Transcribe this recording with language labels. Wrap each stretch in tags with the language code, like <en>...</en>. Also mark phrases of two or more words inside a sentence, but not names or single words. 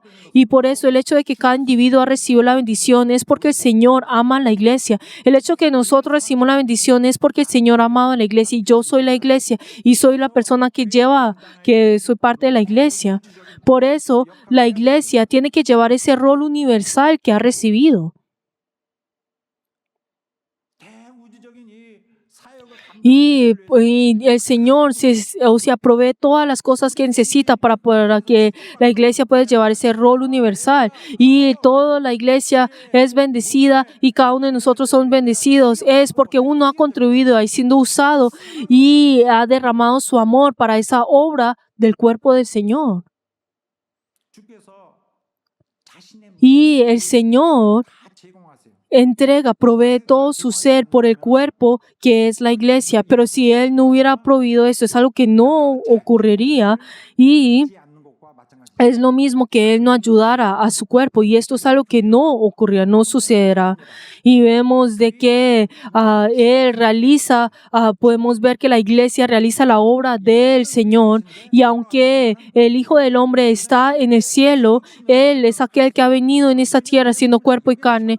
<es>Y por eso el hecho de que cada individuo ha recibido la bendición es porque el Señor ama a la iglesia. El hecho de que nosotros recibimos la bendición es porque el Señor ha amado a la iglesia y yo soy la iglesia y soy la persona que soy parte de la iglesia. Por eso la iglesia tiene que llevar ese rol universal que ha recibido.</es> <ko>대우주적인 이 사역을</ko> <es>Y el Señor provee todas las cosas que necesita para que la iglesia pueda llevar ese rol universal. Y toda la iglesia es bendecida y cada uno de nosotros somos bendecidos. Es porque uno ha contribuido ahí siendo usado y ha derramado su amor para esa obra del cuerpo del Señor.</es> <ko>주께서 자신의</ko> <es>Y el Señor</es> <ko>다 제공하세요.</ko> <es>provee todo su ser por el cuerpo que es la iglesia. Pero si Él no hubiera proveído eso, es algo que no ocurriría y</es> <ko>하지 않는 것과 마찬가지입니다.</ko> <es>es lo mismo que Él no ayudara a su cuerpo y esto es algo que no ocurrirá, no sucederá. Y vemos de que Él podemos ver que la iglesia realiza la obra del Señor y aunque el Hijo del Hombre está en el cielo, Él es aquel que ha venido en esta tierra siendo cuerpo y carne.</es>